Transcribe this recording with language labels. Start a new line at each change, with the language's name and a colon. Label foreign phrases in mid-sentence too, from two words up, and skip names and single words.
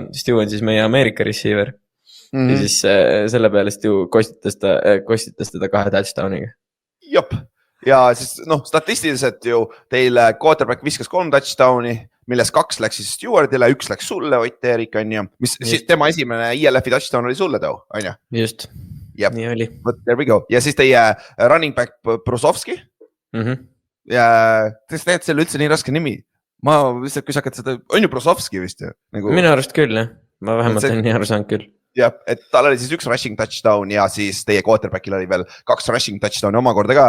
Estonian: Stu on siis meie Ameerika receiver. Ja siis selle peale Stu kostitas teda 2 touchdowniga. Jop. Ja siis noh, statistiliselt ju teil quarterback viskas 3 touchdowni, milles 2 läks siis Stewardile, 1 läks sulle, Ott Eerik on ju, mis siis tema esimene ILF-i touchdown oli sulle too, on ju? Just, nii oli.
English: But there we go.
Estonian: Ja siis teie
English: running back
Estonian: Brusovski. Ja tegelikult see oli üldse nii raske nimi. Ma lihtsalt, kui sa hakkad seda, on ju Brusovski vist ju? Nagu... Minu arust küll, jah. Ma vähemalt on nii aru saanud küll. Jah, et tal oli siis 1
English: rushing touchdown
Estonian: ja siis teie quarterbackil oli veel 2
English: rushing touchdowni
Estonian: omakorda ka.